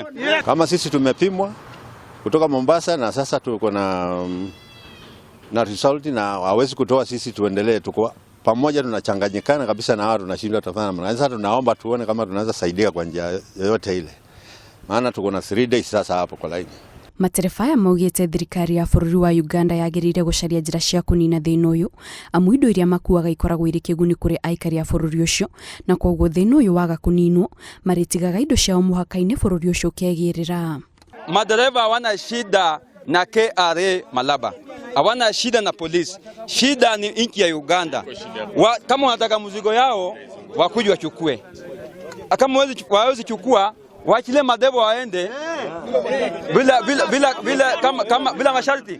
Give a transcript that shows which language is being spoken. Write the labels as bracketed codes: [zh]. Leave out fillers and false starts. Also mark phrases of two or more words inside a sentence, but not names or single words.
[sw] Kama sisi tumepimwa kutoka Mombasa na sasa tuko na result na hawezi kutoa, sisi tuendelee, tuko pamoja, tunachanganyikana kabisa na wao, tunashindwa tafanya namna. Sasa tunaomba tuone kama tunaweza saidia kwa njia yoyote ile, maana tuko na 3 days sasa hapo kwa line. [ki] Matereba ya maugite thirikari ya bururi wa Uganda yagirire gucaria njira cia kunina thina uyu amu indo iria makuaga ikoragwo iri kiguni kuri aikari ya bururi ucio na kwoguo thina uyu waga kuninwo maritigaga indo ciao muhaka-ini bururi ucio kegirira. [sw] Madereva wana shida na KRA Malaba, hawana shida na polisi. Shida ni nchi ya Uganda. Kama wanataka mzigo yao wakuja wachukue, kama wawezi chukua waachilie madereva waende bila masharti.